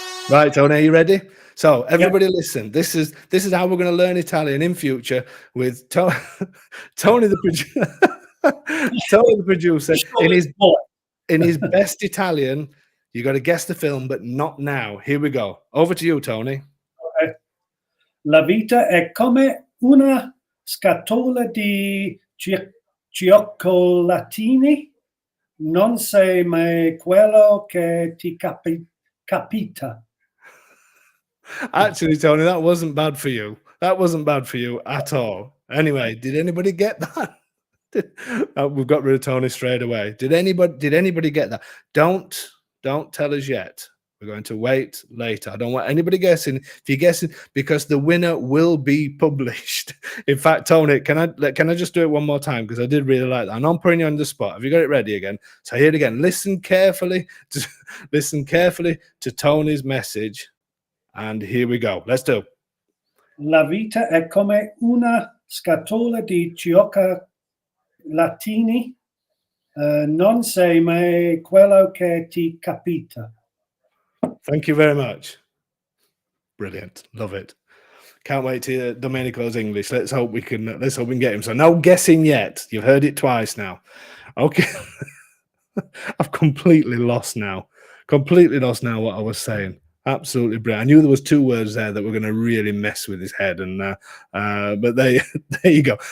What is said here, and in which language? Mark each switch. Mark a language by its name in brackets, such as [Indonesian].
[English] Right, Tony, are you ready? So everybody listen, this is how we're going to learn Italian in future with Tony the producer. Tony the producer in his best Italian. You got to guess the film, but not now. Here we go. Over to you, Tony. Okay. [Italian] La vita è come una scatola di cioccolatini. Non sai mai quello che ti capita. [English] Actually, Tony, that wasn't bad for you. That wasn't bad for you at all. Anyway, did anybody get that? We've got rid of Tony straight away. Did anybody get that? Don't tell us yet. We're going to wait later. I don't want anybody guessing. If you're guessing, because the winner will be published. In fact, Tony, can I just do it one more time? Because I did really like that. And I'm putting you on the spot. Have you got it ready again? So here it again. Listen carefully to Tony's message. And here we go. Let's do. [Italian] La vita è come una scatola di cioccolatini. Non sai mai quello che ti capita. [English] Thank you very much. Brilliant. Love it. Can't wait to hear Domenico's English. Let's hope we can get him. So no guessing yet. You've heard it twice now. Okay. I've completely lost now what I was saying. Absolutely brilliant. I knew there was two words there that were going to really mess with his head, and but there you go.